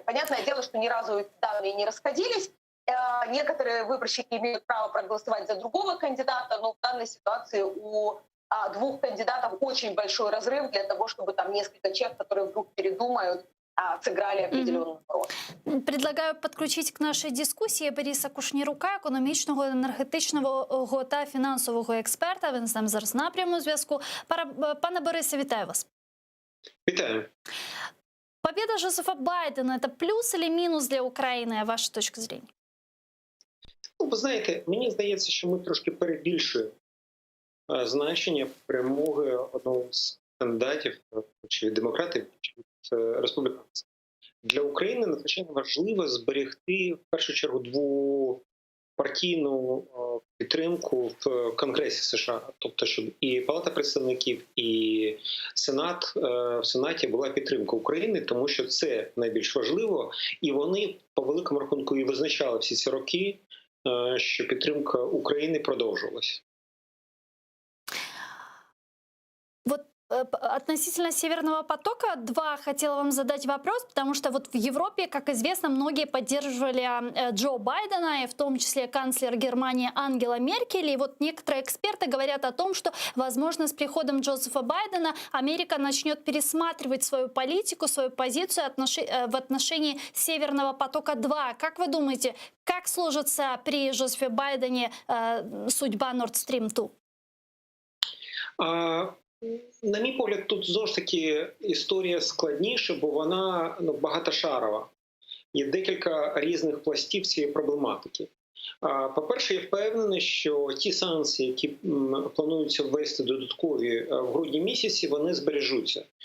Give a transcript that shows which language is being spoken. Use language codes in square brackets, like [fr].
[ru] Понятное дело, что ни разу эти данные не расходились. Некоторые выборщики имеют право проголосовать за другого кандидата, но в данной ситуации у 2 кандидатов очень большой разрыв для того, чтобы там несколько человек, которые вдруг передумают, сыграли определенную роль. [uk] Предлагаю підключити к нашій дискусії Бориса Кушнірука, економічного, енергетичного та фінансового експерта. Він з нами зараз на прямому зв'язку. Пане Борисе, вітаю вас. Вітаю. Победа Джозефа Байдена – це плюс чи мінус для України, ваша точка зору? Ви знаєте, мені здається, що ми трошки перебільшуємо значення перемоги одного з кандидатів, чи демократів, чи республіканців. Для України надзвичайно важливо зберегти в першу чергу двопартійну підтримку в Конгресі США, тобто, щоб і Палата представників, і Сенат, в Сенаті була підтримка України, тому що це найбільш важливо, і вони по великому рахунку і визначали всі ці роки, що підтримка України продовжувалася. [ru] Вот относительно Северного потока-2 хотела вам задать вопрос, потому что вот в Европе, как известно, многие поддерживали Джо Байдена, и в том числе канцлер Германии Ангела Меркель. И вот некоторые эксперты говорят о том, что, возможно, с приходом Джозефа Байдена Америка начнет пересматривать свою политику, свою позицию в отношении Северного потока-2. Как вы думаете, как сложится при Джозефе Байдене судьба Nord Stream 2? [uk] На мій погляд, тут знову ж таки історія складніша, бо вона багатошарова. Є декілька різних пластів цієї проблематики. По-перше, я впевнений, що ті санкції, які плануються ввести додаткові в грудні місяці, вони збережуться.